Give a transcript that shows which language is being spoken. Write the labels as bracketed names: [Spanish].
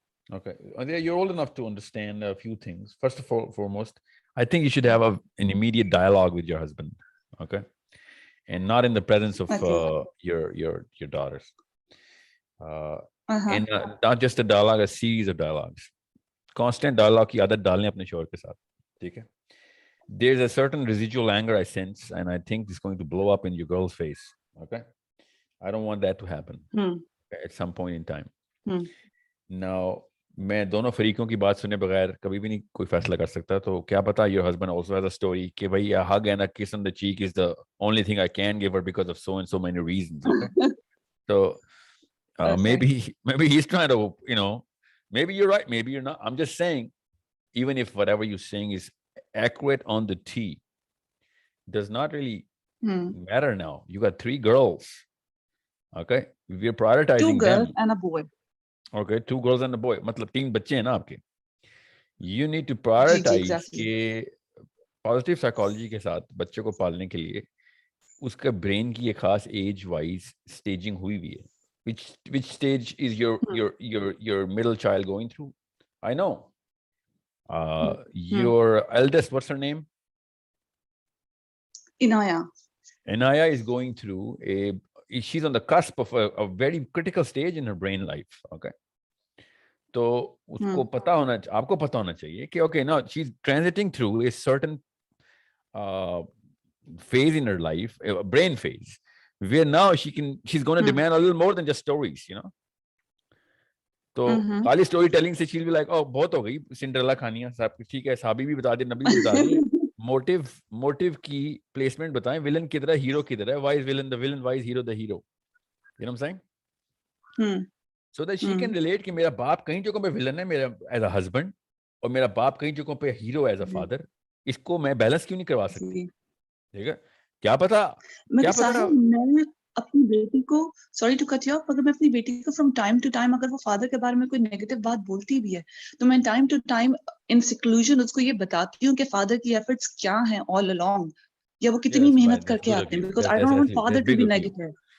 [English] Okay, you're old enough to understand a few things. First of all, foremost, I think you should have an immediate dialogue with your husband, okay, and not in the presence of your daughters, and not just a dialogue, a series of dialogues. Constant dialogue [Hindi] की आदत डालने अपने शौहर के साथ, ठीक है? [English] There's a certain residual anger I sense, and I think it's going to blow up in your girl's face. Okay, I don't want that to happen at some point in time. Now, [Hindi] मैं दोनों फरीकों की बात सुने बगैर कभी भी नहीं कोई फैसला कर सकता, तो क्या पता [English] your husband also has a story [Hindi] कि भाई [English] a hug and a kiss on the cheek is the only thing I can give her because of so and so many reasons. Okay, so maybe he's trying to, maybe you're right, maybe you're not. I'm just saying, even if whatever you're saying is accurate on the T, does not really matter now. You got 3 girls. Okay, we're prioritizing 2 girls them. and a boy. Okay, 2 girls and a boy. [Hindi] मतलब 3 बच्चे हैं ना आपके. [English] You need to prioritize exactly. [Hindi] कि [English] positive psychology [Hindi] के साथ बच्चे को पालने के लिए उसका brain की एक खास age wise staging हुई हुई है. [English] Which stage is your middle child going through? I know. Your eldest, what's her name? Inaya is going through she's on the cusp of a very critical stage in her brain life. Okay, [Hindi] तो उसको पता होना, आपको पता होना चाहिए कि [English] okay, now she's transiting through a certain phase in her life, a brain phase, where now she's going to demand a little more than just stories, [Hindi] तो खाली स्टोरी टेलिंग से [English] she'll be like, oh [Hindi] बहुत हो गई Cinderella कहानियां, सब कुछ ठीक है, साबी भी बता दे, नबी भी बता दे, मोटिव की प्लेसमेंट बताएं, विलन किधर है, [English] Hero किधर है, why is villain the villain, why is hero the hero, you know what I'm saying? [Hindi] So that she can relate कि मेरा बाप कहीं जगहों पे विलन है मेरा [English] as a husband, [Hindi] और मेरा बाप कहीं जगहों पे हीरो [English] as a father, [Hindi] इसको मैं बैलेंस क्यों नहीं करवा सकती? ठीक है, क्या पता मैं अपनी बेटी को, [English] sorry to cut you off, [Hindi] अगर मैं अपनी बेटी को [English] from time to time [Hindi] अगर वो फादर के बारे में कोई नेगेटिव बात बोलती भी है, तो मैं [English] time to time in seclusion [Hindi] उसको ये बताती हूँ कि फादर की एफर्ट्स क्या हैं ऑल अलोंग, या वो कितनी मेहनत करके आते हैं, [English] Because I don't want father to be negative.